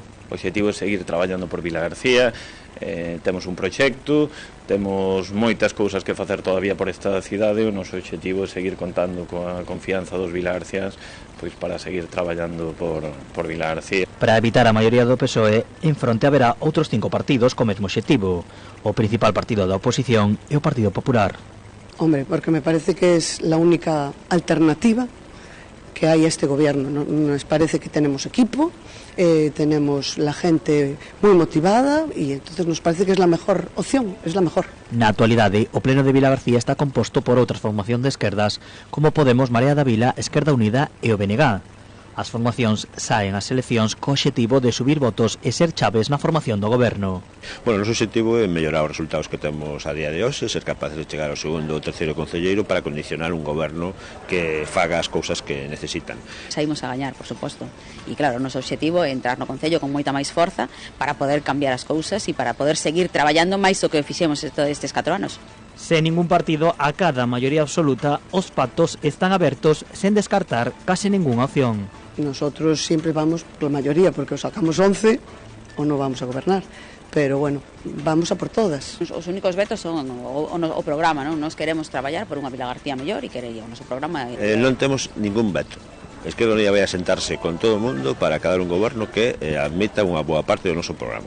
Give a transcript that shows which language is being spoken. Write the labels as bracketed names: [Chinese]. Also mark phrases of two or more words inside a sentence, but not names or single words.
[Galician] O objetivo é seguir traballando por Vilagarcía, temos un proxecto, temos moitas cousas que facer todavía por esta cidade. O noso objetivo é seguir contando coa confianza dos vilagarcías pois para seguir traballando por Vilagarcía. Para evitar a maioría do PSOE, en fronte haberá outros 5 partidos co mesmo objetivo. O principal partido da oposición é o Partido Popular. [Spanish] Hombre, porque me parece que es la única alternativa que hay a este gobierno. Nos parece que tenemos equipo, tenemos la gente muy motivada y entonces nos parece que es la mejor opción, es la mejor. [Galician] Na actualidade, o pleno de Vilagarcía está composto por outras formacións de esquerdas como Podemos, Marea da Vila, Esquerda Unida e o BNG. As formacións saen ás eleccións co obxectivo de subir votos e ser chaves na formación do goberno. Bueno, o noso obxectivo é mellorar os resultados que temos a día de hoxe, ser capaces de chegar ao segundo ou terceiro concelleiro para condicionar un goberno que faga as cousas que necesitan. Saímos a gañar, por suposto. E claro, o noso obxectivo é entrar no Concello con moita máis forza para poder cambiar as cousas e para poder seguir traballando máis do que fixemos estes 4 anos. Sen ningún partido acada a maioría absoluta, os pactos están abertos sen descartar case ningunha opción. [Spanish] Nosotros siempre vamos por la mayoría, porque o sacamos 11 o no vamos a gobernar. Pero bueno, vamos a por todas. [Galician] Os únicos vetos son o programa, non? Nos queremos traballar por unha Vilagarcía mellor e queremos o noso programa. Non temos ningún veto. Esquerda Unida vai a sentarse con todo o mundo para acabar un goberno que admita unha boa parte do noso programa.